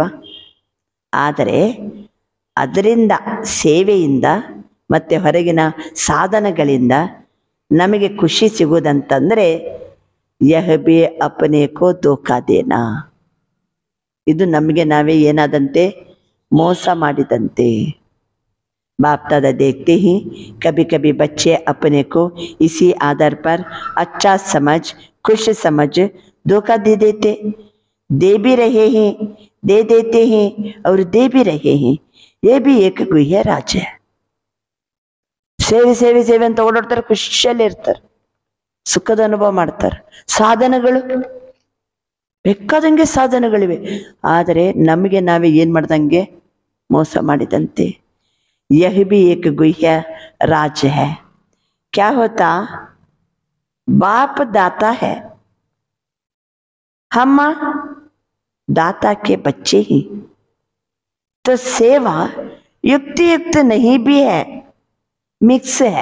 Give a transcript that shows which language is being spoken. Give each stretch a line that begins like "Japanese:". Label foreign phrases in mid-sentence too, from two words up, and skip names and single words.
Kannada: ಆದರೆ ಅದರಿಂದ, ಸೇವೆಯಿಂದ ಮತ್ತೆ ಹೊರಗಿನ ಸಾಧನಗಳಿಂದ ನಮಗೆ ಖುಷಿ ಸಿಗುವುದಂತಂದ್ರೆ
Hindi: यह भी अपने को धोखा देना,
Kannada: ಇದು ನಮಗೆ ನಾವೇ ಏನಾದಂತೆ, ಮೋಸ ಮಾಡಿದಂತೆ.
Hindi: बाप दादा देखते ही कभी कभी बच्चे अपने को इसी आधार पर अच्छा समझ, खुश समझ धोखा दे देते, दे भी रहे हैं, दे देते हैं और दे भी रहे हैं. ये भी एक गुह्य राज है.
Kannada: ಸೇವೆ ಸೇವೆ ಸೇವೆ ಅಂತ ಓಡಾಡ್ತಾರೆ, ಖುಷಿಯಲ್ಲಿ ಇರ್ತಾರೆ, ಸುಖದ ಅನುಭವ ಮಾಡ್ತಾರೆ. ಸಾಧನಗಳು ಬೇಕಾದಂಗೆ ಸಾಧನಗಳಿವೆ, ಆದರೆ ನಮಗೆ ನಾವೇ ಏನ್ ಮಾಡ್ದಂಗೆ ಮೋಸ ಮಾಡಿದಂತೆ.
Hindi: यह भी एक गुह्य राज है. क्या होता, बाप दाता है, हम दाता के बच्चे ही, तो सेवा युक्ति युक्त नहीं भी है, मिक्स है.